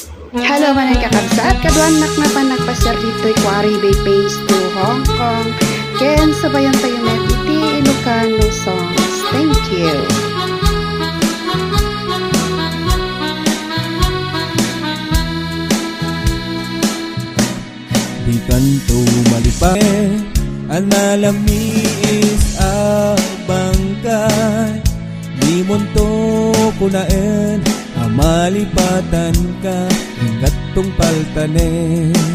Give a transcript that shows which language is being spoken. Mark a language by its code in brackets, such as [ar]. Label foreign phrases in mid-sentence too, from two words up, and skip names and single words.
[ilo] Hello manay kakabsat, kaduanak nga pa nagpasar dito'y Quarry Bay Base to Hong Kong. Ken sabayan tayo met iti [en] Ilocano songs. Thank you. [ilo] Di kanto malipay, analamiis abangkay. Di monto kunaen, amalipatan ka, hinggat tong paltanen.